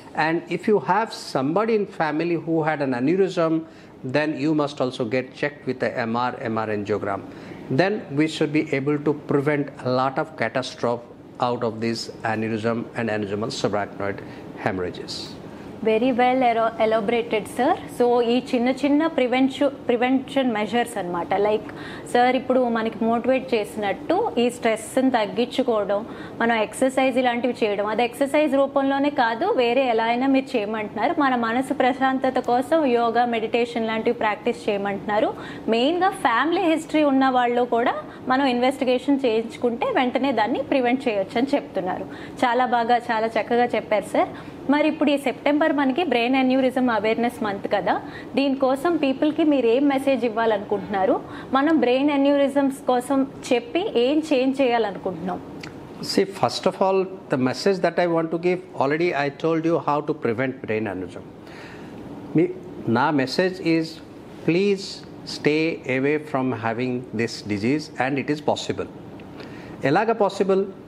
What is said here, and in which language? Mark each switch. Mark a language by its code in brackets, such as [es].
[en] And if you have somebody in family who had an aneurysm, then you must also get checked with the MR angiogram. Then we should be able to prevent a lot of catastrophe out of this aneurysm and aneurysmal subarachnoid hemorrhages. Very well elaborated sir. [te] So ఈ చిన్న చిన్న prevention measures అనమాట. Like sir ఇప్పుడు మనకి motivate చేసినట్టు ఈ స్ట్రెస్ని తగ్గించుకోవడం, మనం ఎక్సర్సైజ్ ఇలాంటివి చేయడం, అది ఎక్సర్సైజ్ రూపంలోనే కాదు, వేరే ఎలా అయినా మీరు చేయమంటున్నారు. మన మనసు ప్రశాంతత కోసం యోగా, మెడిటేషన్ లాంటివి ప్రాక్టీస్ చేయమంటున్నారు. మెయిన్గా ఫ్యామిలీ హిస్టరీ ఉన్న వాళ్ళు కూడా మనం ఇన్వెస్టిగేషన్ చేయించుకుంటే వెంటనే దాన్ని ప్రివెంట్ చేయొచ్చు అని చెప్తున్నారు. చాలా బాగా, చాలా చక్కగా చెప్పారు సార్. మరి ఇప్పుడు ఈ సెప్టెంబర్ మనకి బ్రెయిన్ అన్యూరిజం అవేర్నెస్ మంత్ కదా, దీనికోసం పీపుల్కి మీరు ఏం మెసేజ్ ఇవ్వాలనుకుంటున్నారు? మనం బ్రెయిన్ అన్యూరిజమ్స్ కోసం చెప్పి ఏం చేంజ్ చేయాలనుకుంటున్నాం? [en] See, first of all, the message that I want to give, already I told you how to prevent brain aneurysm. Now message is, please stay away from having this disease, and it is possible. [te] Elaga [en] possible?